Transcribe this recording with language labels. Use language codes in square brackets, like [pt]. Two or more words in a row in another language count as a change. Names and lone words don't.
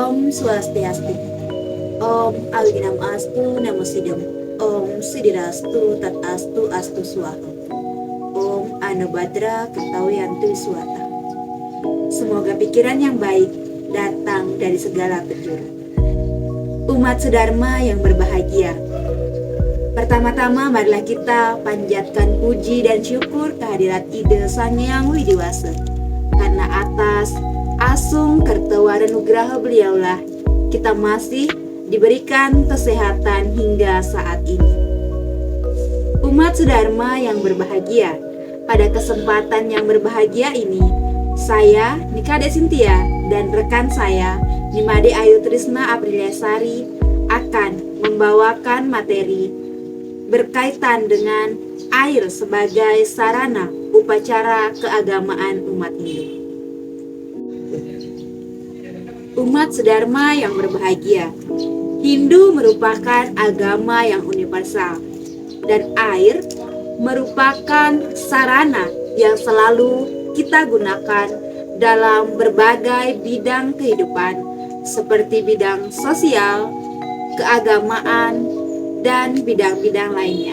[sa] Swastiastu. Om Awinam Astu Namo Sidam. Om Sidirastu Tat Astu Astu Swaha. Om Anubhadra Ketawiyantu Swata. [id] Semoga pikiran yang baik datang dari segala penjuru. Umat sedharma yang berbahagia, pertama-tama marilah kita panjatkan puji dan syukur kehadirat Ide Sang Hyang Widiwasa. Karena atas [kaw] asung kertewara nugraha [id] beliaulah kita masih diberikan kesehatan hingga saat ini. Umat sedharma yang berbahagia, pada kesempatan yang berbahagia ini, saya Nikade Cynthia dan rekan saya Nimade Ayu Trisna Apriliasari akan membawakan materi berkaitan dengan air sebagai sarana upacara keagamaan umat Hindu. Umat sedharma yang berbahagia, Hindu merupakan agama yang universal dan air merupakan sarana yang selalu kita gunakan dalam berbagai bidang kehidupan seperti bidang sosial, keagamaan, dan bidang-bidang lainnya.